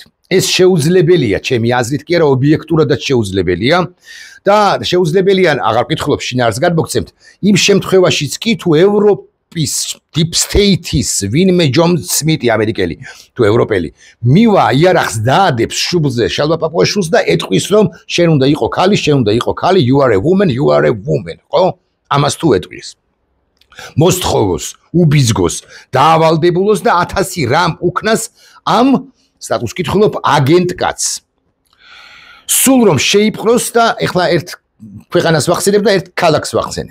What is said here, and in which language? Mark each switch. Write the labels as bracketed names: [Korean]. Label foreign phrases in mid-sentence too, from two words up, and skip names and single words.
[Georgian] ეს შეუძლებელია, ჩემი აზრით კი არა, ობიექტურადაც შეუძლებელია და შეუძლებელია, აღარ ვკითხულობ შინაარსს გადმოგცემთ, იმ შემთხვევაშიც კი თუ ევროპის [English] deep state- [Georgian] ის ვინმე ჯონ სმიტი ამერიკელი თუ ევროპელი მივა იარაღს დაადებს შუბლზე შალვა პაპუაშვილს და ეტყვის, რომ შენ უნდა იყო ქალი, [English] you are a woman, [Georgian] ხო? ამას თუ ეტყვის. მოსთხოვოს, უბიძგოს, დაავალდებულოს და 1000 რამ უქნას ამ სტატუს კითხულობ აგენტ კაცს. სულ რომ შეიპყროს და ეხლა ერთ ქვეყანას ვახსენებ და ერთ ქალაქს ვახსენებ.